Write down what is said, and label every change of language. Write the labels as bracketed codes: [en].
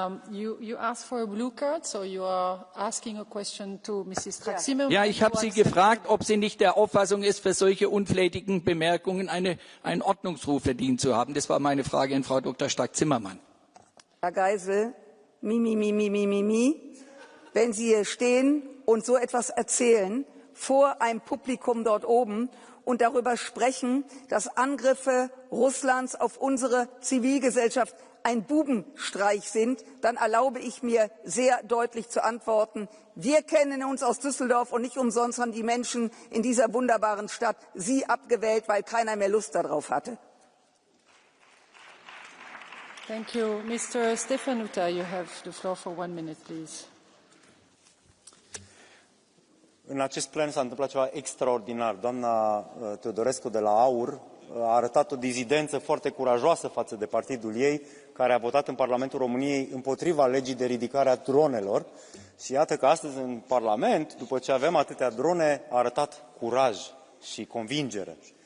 [en] You asked for a blue card, so you are asking a question to Mrs. Strack-Zimmermann. [de] Ja, ich habe Sie gefragt, ob sie nicht der Auffassung ist, für solche unflätigen Bemerkungen einen Ordnungsruf verdient zu haben. Das war meine Frage an Frau Dr. Strack-Zimmermann. Herr Geisel, wenn Sie hier stehen und so etwas erzählen vor einem Publikum dort oben und darüber sprechen, dass Angriffe Russlands auf unsere Zivilgesellschaft ein Bubenstreich sind, dann erlaube ich mir sehr deutlich zu antworten. Wir kennen uns aus Düsseldorf und nicht umsonst haben die Menschen in dieser wunderbaren Stadt Sie abgewählt, weil keiner mehr Lust darauf hatte. [en] Thank you. Mr. Stefanuta, you have the floor for 1 minute, please. [ro] În acest plen s-a întâmplat ceva extraordinar. Doamna Teodorescu de la AUR a arătat o dizidență foarte curajoasă față de partidul ei, care a votat în Parlamentul României împotriva legii de ridicare a dronelor. Și iată că astăzi în Parlament, după ce avem atâtea drone, a arătat curaj și convingere.